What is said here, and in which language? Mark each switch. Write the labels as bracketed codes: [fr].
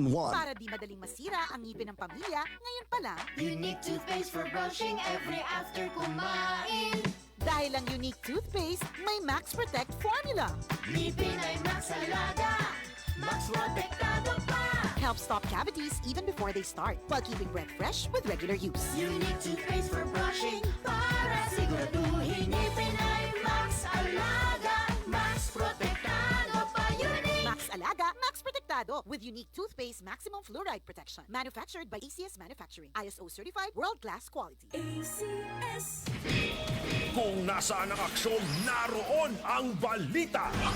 [tl] Para di madaling masira ang ngipin ng pamilya, ngayon pa lang, [en] Unique toothpaste for brushing every after kumain. [tl] dahil ang unique toothpaste may Max Protect formula. Ngipin ay Max Alaga. Max Protectado pa. [en] Helps stop cavities even before they start, while keeping breath fresh with regular use. Unique toothpaste for brushing [tl] para siguraduhin ngipin ay Max Alaga. Max Protectado pa. Unique. [en] Max Alaga, Max Protectado with unique toothpaste maximum fluoride protection. Manufactured by ACS Manufacturing. ISO certified world-class quality. ACS. [tl] Kung nasaan ang aksyon, naroon ang balita.